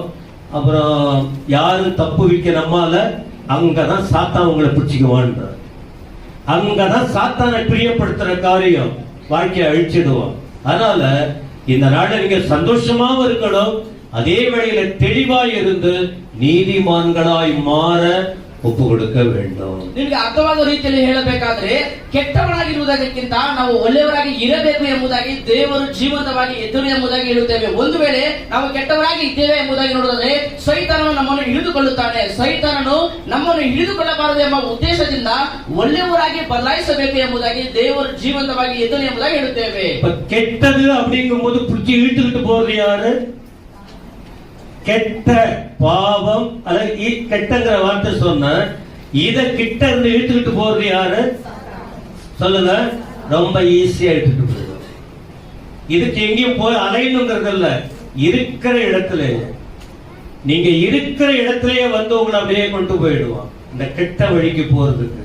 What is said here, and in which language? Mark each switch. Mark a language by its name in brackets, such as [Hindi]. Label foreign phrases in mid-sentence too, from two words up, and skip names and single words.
[Tamil] அப்புறம் யாரும் தப்பு வைக்க நம்மால, அங்கதான் சாத்தான் உங்களை பிடிச்சிக்குவான்ற, அங்கதான் சாத்தானை பிரியப்படுத்துற காரியம் வாழ்க்கையை அழிச்சிடுவோம். அதனால இந்த நாளில் நீங்க சந்தோஷமாவும் இருக்கணும், அதே வேளையில தெளிவாய் இருந்து நீதிமான்களாய் மாற ஒப்பு கொடுக்க வேண்டும். [Kannada] ನಿಮಗೆ ಅರ್ಥವಾಗುವ ರೀತಿಯಲ್ಲಿ ಹೇಳಬೇಕಾದ್ರೆ, ಕೆಟ್ಟವನಾಗಿರುವುದಕ್ಕಿಂತ ನಾವು ಒಳ್ಳೆಯವರಾಗಿ ಇರಬೇಕು ಎಂಬುದಾಗಿ ದೇವರು ಜೀವಂತವಾಗಿ ಎದ್ದನು ಎಂಬುದಾಗಿ ಹೇಳುತ್ತೇವೆ. ಒಂದು ವೇಳೆ ನಾವು ಕೆಟ್ಟವರಾಗಿ ಇದ್ದೇವೆ ಎಂಬುದಾಗಿ ನೋಡಿದರೆ ಸೈತಾನನು ನಮ್ಮನ್ನು ಹಿಡಿದುಕೊಳ್ಳುತ್ತಾನೆ. ಸೈತಾನನು ನಮ್ಮನ್ನು ಹಿಡಿದುಕೊಳ್ಳಬಾರದು ಎಂಬ ಉದ್ದೇಶದಿಂದ ಒಳ್ಳೆಯವರಾಗಿ ಬದಲಾಯಿಸಬೇಕು ಎಂಬುದಾಗಿ ದೇವರು ಜೀವಂತವಾಗಿ ಎದ್ದನು ಎಂಬುದಾಗಿ ಹೇಳುತ್ತೇವೆ. [Tamil] ಕೆಟ್ಟದು அப்படிங்கும்போது புடிச்சு இழுத்துக்கிட்டு போறது யாரு? கெட்ட பாவம், அல்லது கெட்டங்கிற வார்த்தை சொன்ன இத கிட்ட இருந்து இழுத்துக்கிட்டு போறது யாரு? சொல்லுங்க, ரொம்ப ஈஸியா இழுத்துட்டு போயிடும். இதுக்கு எங்கேயும் போய் அலையணுங்கிறது இல்ல, இருக்கிற இடத்துல, நீங்க இருக்கிற இடத்திலேயே வந்து உங்களை அப்படியே கொண்டு போயிடுவான் இந்த கெட்ட வழிக்கு போறதுக்கு.